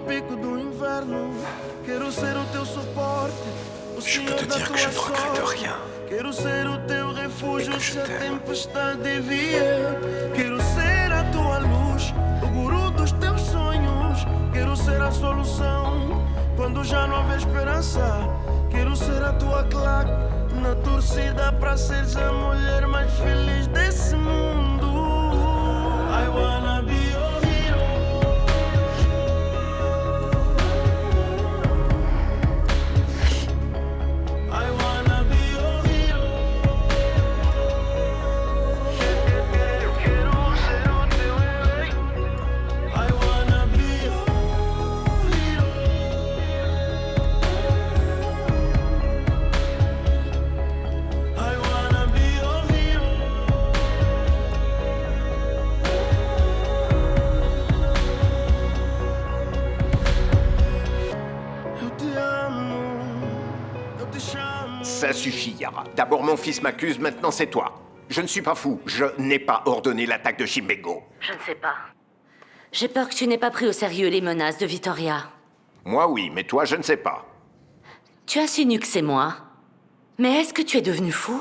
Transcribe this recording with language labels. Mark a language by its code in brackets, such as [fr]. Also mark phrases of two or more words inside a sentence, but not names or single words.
[fr] Je peux te dire que je ne regrette rien. Et que je t'aime. [pt] Quero ser a tua luz, o guru dos teus sonhos. Quero ser a solução quando já não houver esperança. Quero ser a tua claque na torcida pra seres a mulher mais feliz desse mundo. [en] I wanna be your hero. I wanna be your hero. [pt] Quero ser o teu herói. [en] I wanna be your hero. I wanna be your hero. [pt] Eu te amo. Eu te chamo. [fr] Ça suffit, Yara. D'abord mon fils m'accuse, maintenant c'est toi. Je ne suis pas fou. Je n'ai pas ordonné l'attaque de Chimbengo. Je ne sais pas. J'ai peur que tu n'aies pas pris au sérieux les menaces de Vittoria. Moi oui, mais toi je ne sais pas. Tu insinues que c'est moi. Mais est-ce que tu es devenu fou?